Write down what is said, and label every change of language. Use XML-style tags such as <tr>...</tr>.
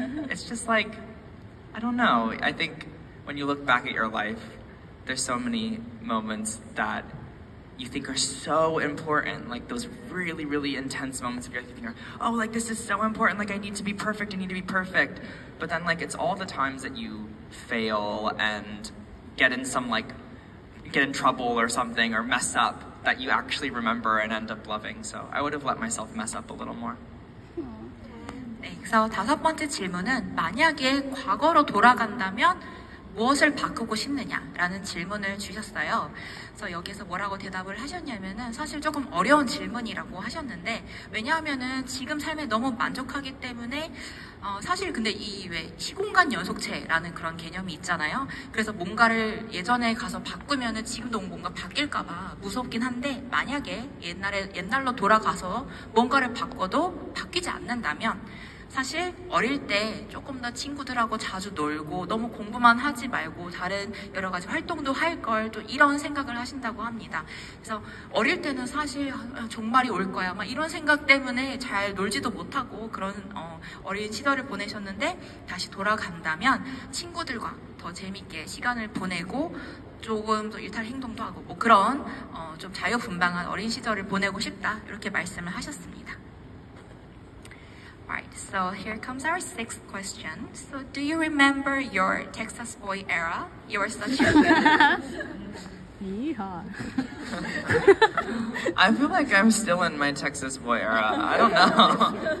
<en>It's just like, I don't know. I think when you look back at your life, there's so many moments that you think are so important, like those really, really intense moments of your life. You think, oh, like this is so important, like I need to be perfect, I need to be perfect. But then like it's all the times that you fail and get in trouble or something or mess up that you actually remember and end up loving. So I would have let myself mess up a little more.</en> <ko>네, 그래서 다섯 번째 질문은, 만약에 과거로 돌아간다면 무엇을 바꾸고 싶느냐라는 질문을 주셨어요. 그래서 여기서 뭐라고 대답을 하셨냐면은, 사실 조금 어려운 질문이라고 하셨는데, 왜냐하면은 지금 삶에 너무 만족하기 때문에 사실 근데 이 왜 시공간 연속체라는 그런 개념이 있잖아요. 그래서 뭔가를 예전에 가서 바꾸면은 지금도 뭔가 바뀔까봐 무섭긴 한데, 만약에 옛날로 돌아가서 뭔가를 바꿔도 바뀌지 않는다면, 사실 어릴 때 조금 더 친구들하고 자주 놀고 너무 공부만 하지 말고 다른 여러 가지 활동도 할 걸, 또 이런 생각을 하신다고 합니다. 그래서 어릴 때는 사실 종말이 올 거야 막 이런 생각 때문에 잘 놀지도 못하고 그런 어린 시절을 보내셨는데, 다시 돌아간다면 친구들과 더 재밌게 시간을 보내고 조금 더 일탈 행동도 하고 뭐 그런 좀 자유분방한 어린 시절을 보내고 싶다, 이렇게 말씀을 하셨습니다.</ko> <en>Alright, so here comes our sixth question. So do you remember your Texas Boy era? You were such a Yeehaw. I feel like I'm still in my Texas Boy era. I don't know.</en>